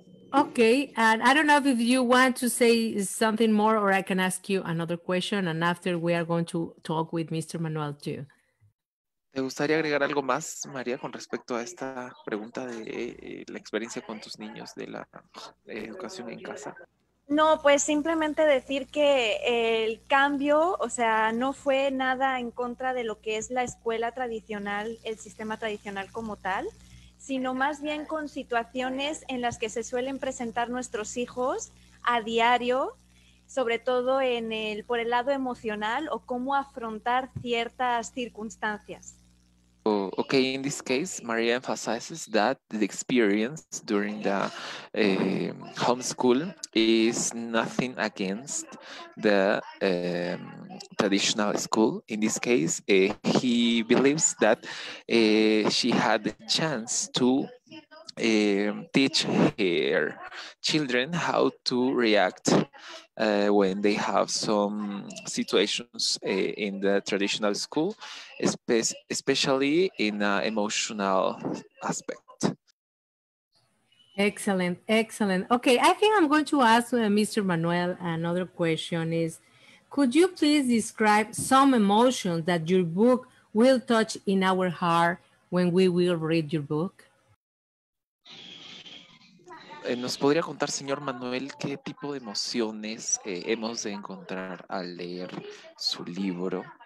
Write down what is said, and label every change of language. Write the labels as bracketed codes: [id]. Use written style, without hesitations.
[en] Okay, and I don't know if you want to say something more or I can ask you another question, and after we are going to talk with Mr. Manuel too. [es] ¿Te gustaría agregar algo más, María, con respecto a esta pregunta de la experiencia con tus niños de la educación en casa? No, pues simplemente decir que el cambio, o sea, no fue nada en contra de lo que es la escuela tradicional, el sistema tradicional como tal, sino más bien con situaciones en las que se suelen presentar nuestros hijos a diario, sobre todo por el lado emocional o cómo afrontar ciertas circunstancias. [en] Okay, in this case, Maria emphasizes that the experience during the homeschool is nothing against the traditional school. In this case, he believes that she had the chance to teach her children how to react when they have some situations in the traditional school, especially in an emotional aspect. Excellent. Okay, I think I'm going to ask Mr. Manuel another question is, could you please describe some emotions that your book will touch in our heart when we will read your book? [es] ¿Nos podría contar, señor Manuel, qué tipo de emociones hemos de encontrar al leer su libro?